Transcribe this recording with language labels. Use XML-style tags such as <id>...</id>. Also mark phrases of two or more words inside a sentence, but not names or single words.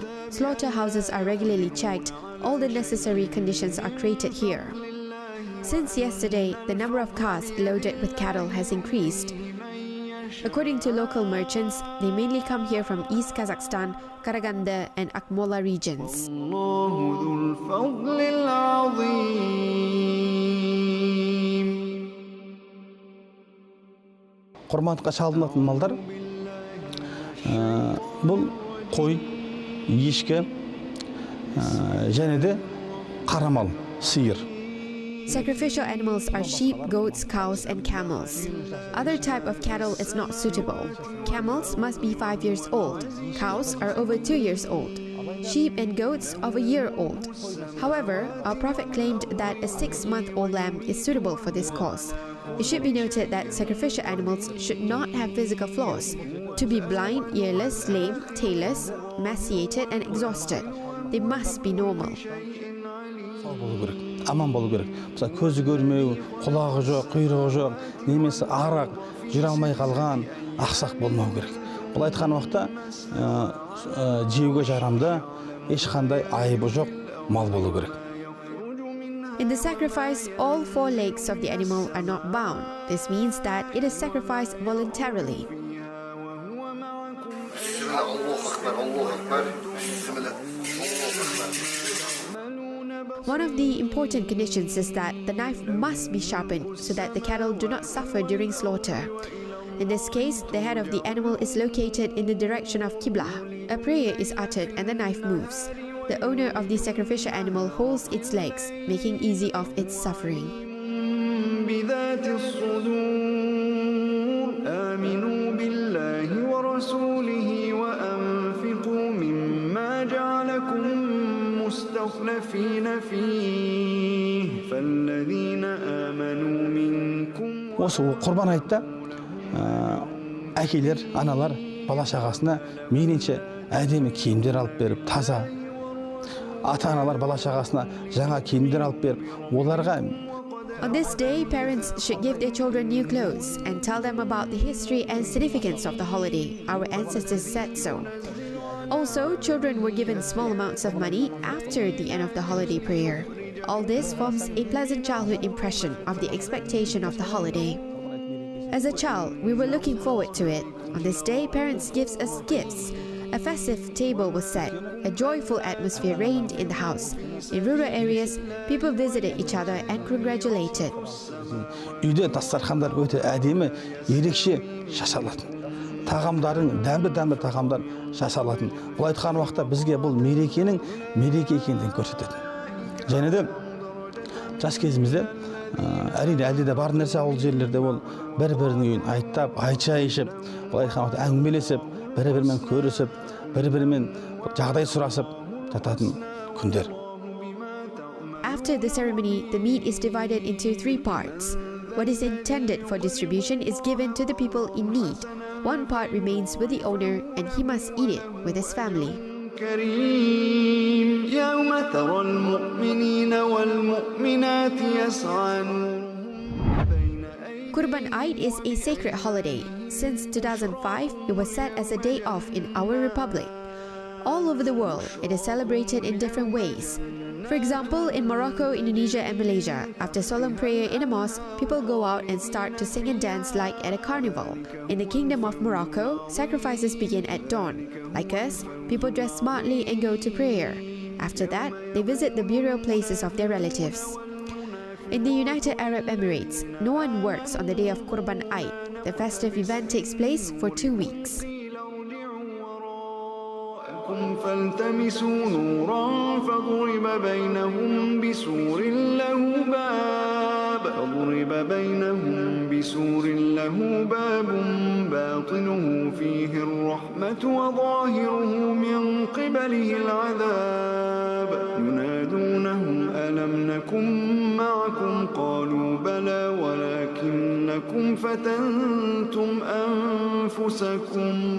<en>Slaughterhouses are regularly checked. All the necessary conditions are created here. Since yesterday, the number of cars loaded with cattle has increased. According to local merchants, they mainly come here from East Kazakhstan, Karaganda and Akmola regions.</en> <kk>Құрбандыққа шалынатын малдар бұл қой, ешкі және де қара мал, сиыр.</kk> <en>Sacrificial animals are sheep, goats, cows, and camels. Other type of cattle is not suitable. Camels must be 5 years old. Cows are over 2 years old. Sheep and goats of a year old. However, our Prophet claimed that a 6-month-old lamb is suitable for this cause. It should be noted that sacrificial animals should not have physical flaws. To be blind, earless, lame, tailless, emaciated, and exhausted. They must be normal.</en> <kk>Аман болу керек. Мысалы, көзі көрмеу, құлағы жоқ, құйрығы жоқ, немесе арақ, жүре алмай қалған, ақсақ болмау керек. Бұл айтқан уақытта жеуге жарамды, ешқандай айыбы жоқ мал болу керек.</kk> <en>In the sacrifice, all four legs of the animal are not bound. This means that it is sacrificed voluntarily. One of the important conditions is that the knife must be sharpened so that the cattle do not suffer during slaughter. In this case, the head of the animal is located in the direction of Qibla. A prayer is uttered and the knife moves. The owner of the sacrificial animal holds its legs, making easy of its suffering.</en> <ar>بذات الصدور آمنوا بالله ورسوله وأنفقوا مما جعلكم مستخلفين فيه فالذين آمنوا منكم.</ar> <kk>Осы құрбан айтта әкелер, аналар бала шағасына мейлінше әдемі киімдер алып беріп, таза. Ата-аналар бала шағасына жаңа киімдер алып беріп, оларға</kk> <en>On this day, parents should give their children new clothes and tell them about the history and significance of the holiday. Our ancestors said so. Also, children were given small amounts of money after the end of the holiday prayer. All this forms a pleasant childhood impression of the expectation of the holiday. As a child, we were looking forward to it. On this day, parents give us gifts. A festive table was set. A joyful atmosphere reigned in the house. In rural areas, people visited each other and congratulated.</en> <kk>Үйде дастархандар өте әдемі, ерекше жасалатын. Тағамдардың дәмді тағамдар жасалатын. Бұл айтқан уақытта бізге бұл мерекенің мереке екендігін көрсетеді. Және де жас кезімізде әрине әлде де бар нәрсе ауыл жерлерде ол бір-бірінің үйін айттап, айтша ішіп, бұл айтқан уақытта әңгімелесіп, бір-бірімен көрісіп, бір-бірімен жағдай сұрасып жататын күндер.</kk> <en>After the ceremony, the meat is divided into 3 parts. What is intended for distribution is given to the people in need. One part remains with the owner and he must eat it with his family.</en> <ar>كريم يوم ترى المؤمنين والمؤمنات يسعى</ar> <en>Kurban Ait is a sacred holiday. Since 2005, it was set as a day off in our republic. All over the world, it is celebrated in different ways. For example, in Morocco, Indonesia and Malaysia, after solemn prayer in a mosque, people go out and start to sing and dance like at a carnival. In the Kingdom of Morocco, sacrifices begin at dawn. Like us, people dress smartly and go to prayer. After that, they visit the burial places of their relatives. In the United Arab Emirates, no one works on the day of Kurban Ait. The festive event takes place for 2 weeks.</en> <ar>فالتمسوا نورا فضرب بينهم بسور له باب باطنه فيه الرحمة وظاهره من قبله العذاب ينادونهم ألم نكن معكم قالوا بلى ولكنكم فتنتم أنفسكم</ar>